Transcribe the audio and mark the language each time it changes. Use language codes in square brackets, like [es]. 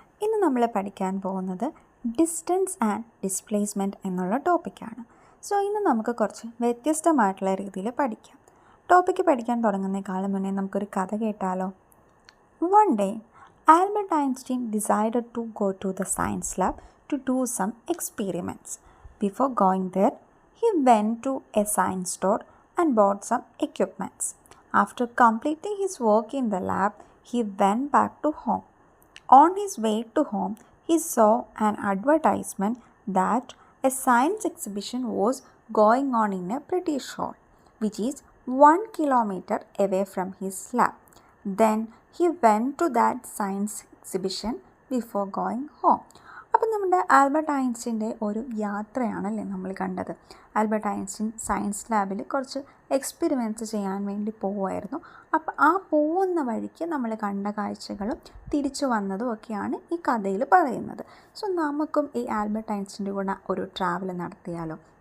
[ml] ഇന്ന് നമ്മൾ പഠിക്കാൻ പോകുന്നത് ഡിസ്റ്റൻസ് ആൻഡ് ഡിസ്പ്ലേസ്മെൻറ്റ് എന്നുള്ള ടോപ്പിക്കാണ്. സോ ഇന്ന് നമുക്ക് കുറച്ച് വ്യത്യസ്തമായിട്ടുള്ള രീതിയിൽ പഠിക്കാം. ടോപ്പിക്ക് പഠിക്കാൻ തുടങ്ങുന്നതിനേക്കാളും മുന്നേ നമുക്കൊരു കഥ കേട്ടാലോ? [en] One day Albert Einstein decided to go to the science lab to do some experiments. Before going there, he went to a science store and bought some equipments. After completing his work in the lab, he went back to home. On his way to home, he saw an advertisement that a science exhibition was going on in a British hall, which is 1 kilometer away from his lab. Then he went to that science exhibition before going home. [ml] അപ്പം നമ്മുടെ Albert ഐൻസ്റ്റീൻ്റെ ഒരു യാത്രയാണല്ലേ നമ്മൾ കണ്ടത്. Albert Einstein science ലാബിൽ കുറച്ച് experiments ചെയ്യാൻ വേണ്ടി പോവുമായിരുന്നു. അപ്പോൾ ആ പോകുന്ന വഴിക്ക് നമ്മൾ കണ്ട കാഴ്ചകളും തിരിച്ചു വന്നതും ഒക്കെയാണ് ഈ കഥയിൽ പറയുന്നത്. സോ നമുക്കും ഈ ആൽബർട്ട് ഐൻസ്റ്റീൻ്റെ കൂടെ ഒരു ട്രാവൽ നടത്തിയാലോ?